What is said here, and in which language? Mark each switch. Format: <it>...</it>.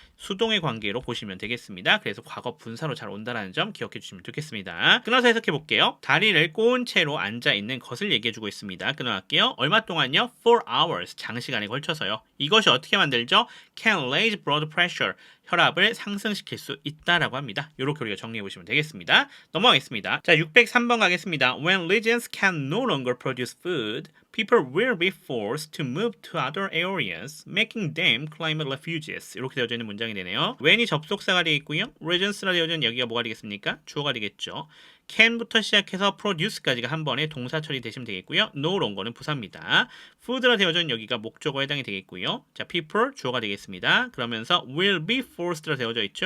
<ko>수동의 관계로 보시면 되겠습니다. 그래서 과거 분사로 잘 온다는 점 기억해 주시면 좋겠습니다. 끊어서 해석해 볼게요. 다리를 꼬은 채로 앉아 있는 것을 얘기해 주고 있습니다. 끊어갈게요. 얼마 동안요?</ko> <en>4 hours,</en> <ko>장시간에 걸쳐서요. 이것이 어떻게 만들죠?</ko> <en>can raise blood pressure,</en> <ko>혈압을 상승시킬 수 있다라고 합니다. 이렇게 우리가 정리해 보시면 되겠습니다. 넘어가겠습니다. 자, 603번 가겠습니다.</ko> <en>When regions can no longer produce food, people will be forced to move to other areas, making them climate refugees.</en> <ko>이렇게 되어져 있는 문장이 되네요. when이 접속사가 되어 있고요. regions라 되어져 있는 여기가 뭐가 되겠습니까? 주어가 되겠죠. can부터 시작해서 produce까지가 한 번에 동사 처리 되시면 되겠고요. no longer는 부사입니다. food라 되어져 있는 여기가 목적어에 해당이 되겠고요. 자, people 주어가 되겠습니다. 그러면서 will be forced라 되어져 있죠.</ko>